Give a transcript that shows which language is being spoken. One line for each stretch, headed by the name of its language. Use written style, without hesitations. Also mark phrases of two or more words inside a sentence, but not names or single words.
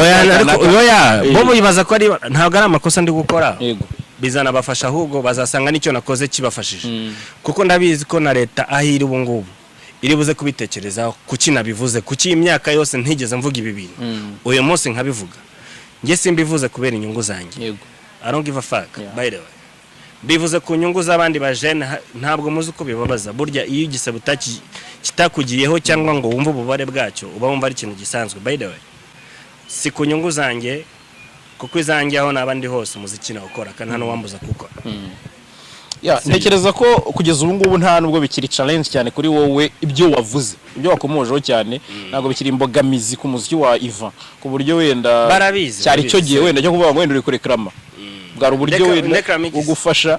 Kinyarwanda: Oya bobo yibaza ko ari ntabwo ari amakosa ndi gukora. Yego bizana bafasha, ahubwo bazasanga nicyo nakoze kibafashije, kuko ndabizi ko na leta ahiri ubu ngubu iri buze kubitekerezaho kuki nabivuze, kuki imyaka yose ntigeze mvuga ibi bintu uyu munsi nkabivuga. Nge simbivuze kubera inyungu zanjye.
English: Yego I don't give a fuck by the way,
Kinyarwanda: bivuze ku nyungu z'abandi bajene. Ntabwo muzi uko bibabaza burya iyo igisebo kitakugiyeho cyangwa ngo wumve ububare bwacyo, uba wumva ari ikintu gisanzwe.
English: By the way
Kinyarwanda: si ku nyungu zanjye, kuko izanjye aho nabandi hose umuziki na ukora kandi hano wambuza kuko ntekereza ko kugeza ubu ngubu nta nubwo bikiri challenge cyane kuri wowe ibyo wavuze, ibyo wakomojeho cyane, ntabwo bikiri imbogamizi ku muziki wa Yvan, ku buryo wenda cyari cyo gihe wenda cyo kuvuga ngo wenda uri kurekrama bwari uburyo wenda ugufasha.